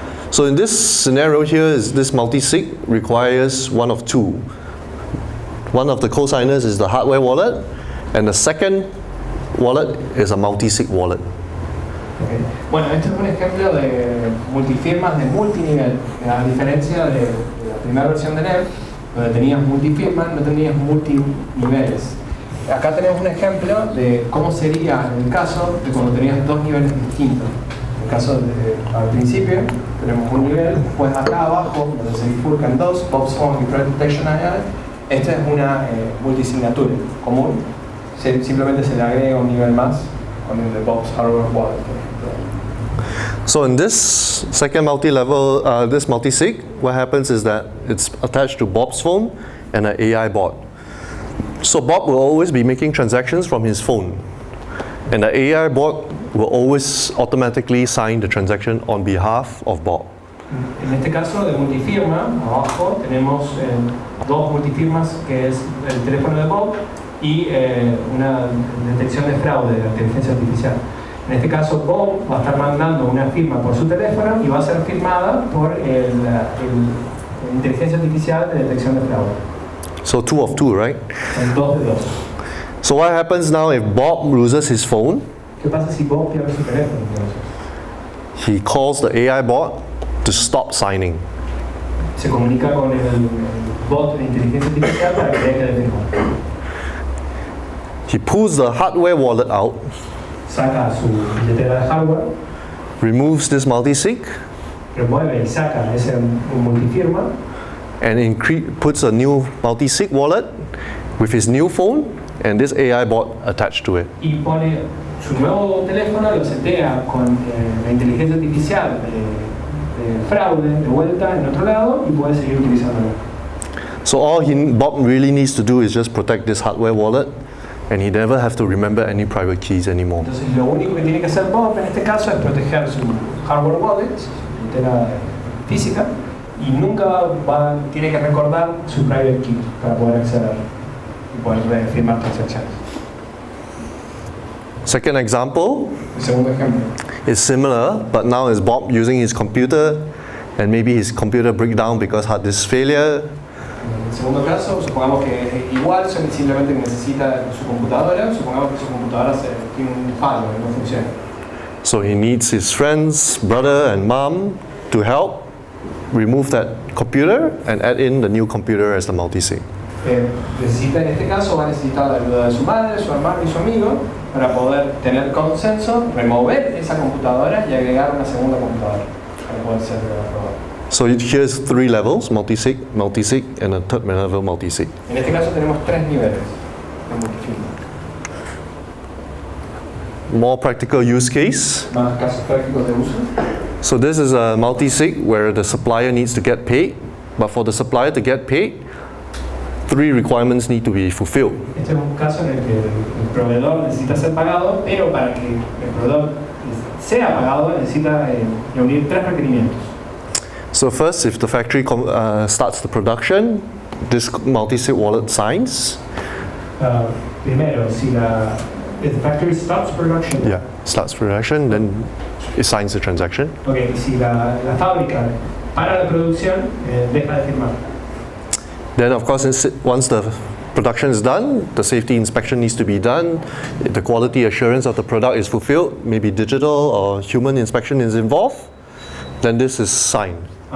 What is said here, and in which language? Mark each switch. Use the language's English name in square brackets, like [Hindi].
[English] So in this scenario here, is this multi-sig requires one of two. One of the co-signers is the hardware wallet, and the second wallet is a multi-sig wallet. Okay. [Spanish] Bueno, este es un ejemplo de multifirmas de multinivel, a diferencia de la primera versión de NEM, donde tenías multifirmas, no tenías multiniveles. Acá tenemos un ejemplo de cómo sería el caso de cuando tenías dos niveles distintos. En el caso al principio tenemos un nivel, después acá abajo, donde se bifurcan dos, Bob's Phone y Project Protection AI, esta es una multisignatura común, simplemente se le agrega un nivel más con el de Bob's Hardware Wallet, por ejemplo. [English] So in this second multi-level, this multi-sig, what happens is that it's attached to Bob's phone and an AI bot. So Bob will always be making transactions from his phone, and the AI bot will always automatically sign the transaction on behalf of Bob. [Spanish] En este caso de multifirma, abajo tenemos dos multifirmas, que es el teléfono de Bob y una detección de fraude de la inteligencia artificial. En este caso, Bob va a estar mandando una firma por su teléfono y va a ser firmada por la inteligencia artificial de detección de fraude. [English] So 2 of 2, right? [Spanish] Son 2 de 2. [English] So what happens now if Bob loses his phone? [Spanish] ¿Qué pasa si Bob pierde su teléfono? [English] He calls the AI bot to stop signing. [Spanish] Se comunica con el bot de inteligencia artificial para que deje de firmar. [English] He pulls the hardware wallet out, [Spanish] saca su billetera de hardware, [English] removes this multi-sig, [Spanish] remueve y saca ese multifirma, [English] and puts a new multi-sig wallet with his new phone and this AI bot attached to it. [Spanish] Y pone su nuevo teléfono, lo setea con la inteligencia artificial de fraude de vuelta en otro lado y puede seguir utilizándolo. [English] So all Bob really needs to do is just protect this hardware wallet, and he never have to remember any private keys anymore. [Spanish] Entonces lo único que tiene que hacer Bob en este caso es proteger su hardware wallet, su billetera física, y nunca tiene que recordar su private key para poder acceder y poder firmar transacciones. [English] Second example [Spanish] El segundo ejemplo [English] is similar, but now is Bob using his computer, and maybe his computer break down because hard disk failure. [Spanish] el segundo caso, supongamos que es igual, simplemente necesita su computadora, supongamos que su computadora tiene un fallo, no funciona. [English] So he needs his friends, brother and mom to help remove that computer and add in the new computer as the multi-sig. [Spanish] Necesita, en este caso, va a necesitar la ayuda de su madre, su hermano y su amigo para poder tener consenso, remover esa computadora y agregar una segunda computadora para poder ser aprobado. [English] So here's 3 levels, multi-sig, multi-sig, and a third level multi-sig. [Spanish] En este caso tenemos 3 niveles de multifirma. [English] More practical use case. [Spanish] Más casos prácticos de uso. [English] So this is a multi-sig where the supplier needs to get paid, but for the supplier to get paid, 3 requirements need to be fulfilled. [Spanish] Este es un caso en el que el proveedor necesita ser pagado, pero para que el proveedor sea pagado necesita reunir 3 requerimientos. [English] So first, if the factory starts the production, this multi-sig wallet signs. [Spanish] Primero, [English] if the factory stops production. Yeah, starts production, then it signs the transaction. [Spanish] Okay, si la fábrica para la producción, deja de firmar. [English] Then of course, once the production is done, the safety inspection needs to be done, the quality assurance of the product is fulfilled, maybe digital or human inspection is involved, then this is signed.